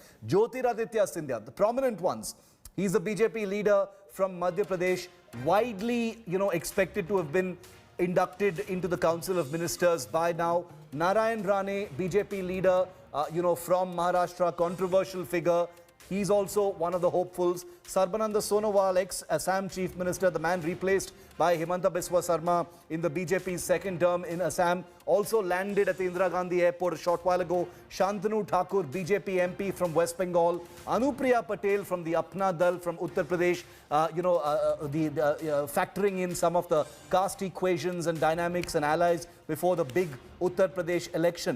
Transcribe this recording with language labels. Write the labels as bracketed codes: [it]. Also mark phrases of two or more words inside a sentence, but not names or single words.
[en] Jyotiraditya Scindia, the prominent ones. He's a BJP leader from Madhya Pradesh, widely, expected to have been inducted into the Council of Ministers by now. Narayan Rane, BJP leader, from Maharashtra, controversial figure. He's also one of the hopefuls. Sarbananda Sonowal, ex-Assam Chief Minister, the man replaced by Himanta Biswa Sarma in the BJP's second term in Assam, also landed at the Indira Gandhi Airport a short while ago. Shantanu Thakur, BJP MP from West Bengal. Anupriya Patel from the Apna Dal from Uttar Pradesh, factoring in some of the caste equations and dynamics and allies before the big Uttar Pradesh election.